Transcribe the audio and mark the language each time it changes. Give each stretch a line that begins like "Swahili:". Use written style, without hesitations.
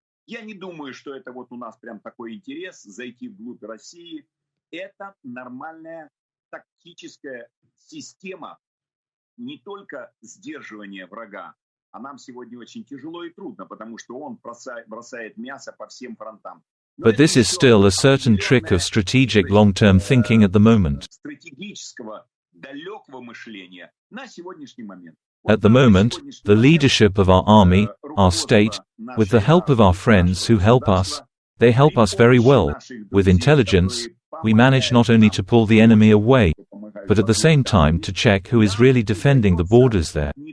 Russian: Я не думаю, что это вот у нас прям такой интерес зайти вглубь России. Это нормальная тактическая система, не только сдерживания врага, а нам сегодня очень тяжело и трудно, потому что он бросает мясо по всем фронтам.
English: But this is still a certain trick of strategic long-term thinking at the moment.
Russian: Стратегического далекого мышления на сегодняшний момент.
English: At the moment, the leadership of our army, our state, with the help of our friends who help us, they help us very well. With intelligence, we manage not only to pull the enemy away, but at the same time to check who is really defending the borders there.